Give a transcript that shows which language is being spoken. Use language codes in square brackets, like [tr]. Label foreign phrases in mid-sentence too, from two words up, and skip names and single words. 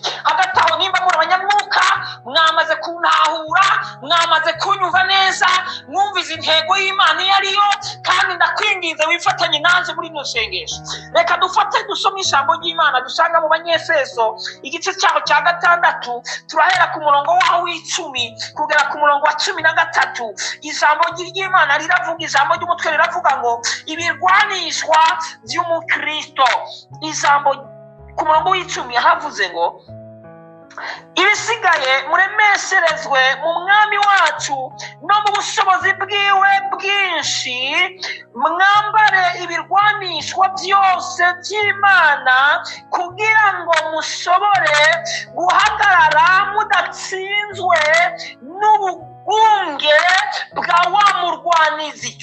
[rn] Hagati aho nimba muri abanyamwuka mwamaze kuntahura, mwamaze kunyumva neza, mwumvize intego y'Imana iyo ariyo, kandi ndakwinginze wifatanye nanjye muri ino sengesho. Reka dufate dusome ijambo ry'Imana dusanga mu Banyefeso igice cyaho cya 6, turahera ku murongo waho w'10 kugera ku murongo wa 13. Ijambo ry'Imana riravuga, ijambo ry'umutwe riravuga ngo ibirwanishwa by'umukristo. Ijambo ku murongo w'10 havuze ngo ibisigaye muremesherezwe mu mwami wacu no mu bushobozi bwiwe bwinshi, mwambare ibirwanishwa byose by'Imana kugira ngo mushobore guhagarara mudatsinzwe n'ubugunge bwa wa murwanizi.